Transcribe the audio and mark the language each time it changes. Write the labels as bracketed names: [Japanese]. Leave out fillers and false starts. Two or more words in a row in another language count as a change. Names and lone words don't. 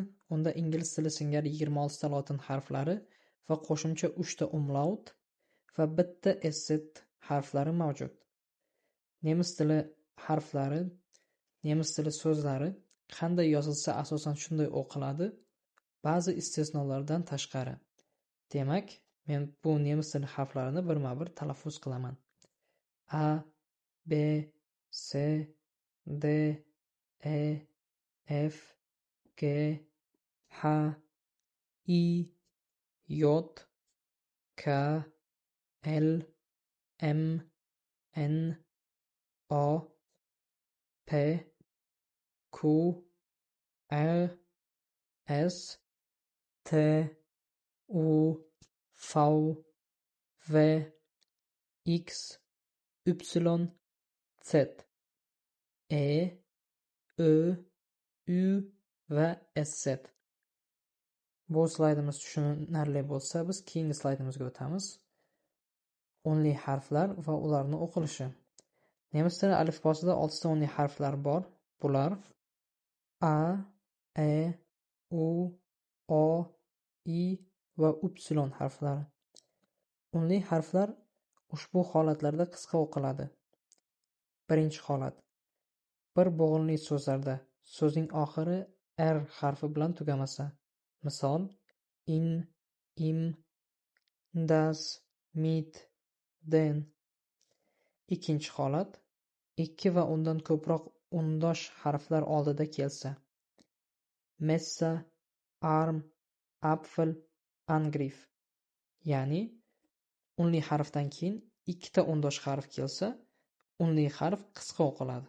[Uzbek] Unda ingliz tili singari 26 ta lotin harflari va qo'shimcha 3 ta umlaut va bitta sz harflari mavjud. Nemis tili harflari, nemis tili so'zlari qanday yozilsa asosan shunday o'qiladi, ba'zi istisnolardan tashqari. Demak, men bu nemis tili harflarini birma-bir talaffuz qilaman. [German] A, B, C, D, E, F, G, H, I, J, K, L, M, N, O, P, Q, R, S, T, U, V, W, X, Y, Z, E, Ö, [Uzbek] U va SZ. Bu slaydimiz tushunarli bo'lsa, biz keyingi slaydimizga o'tamiz. Onli harflar va ularning o'qilishi. Nemis tili alifbosida 6 ta onli harflar bor. Bular A, E, U, O, I va Y harflari. Onli harflar ushbu holatlarda qisqa o'qiladi. Birinchi holat. Bir bo'g'inli so'zlarda so'zning oxiri R harfi bilan tugamasa. Misol, [German] in, im, das, mit, den. [Uzbek] Ikkinchi holat. Ikki va undan ko'proq undosh harflar oldida kelsa. [German] Messer, arm, Apfel, Angriff. [Uzbek] Ya'ni unli harfdan keyin ikkita undosh harf kelsa, unli harf qisqa o'qiladi.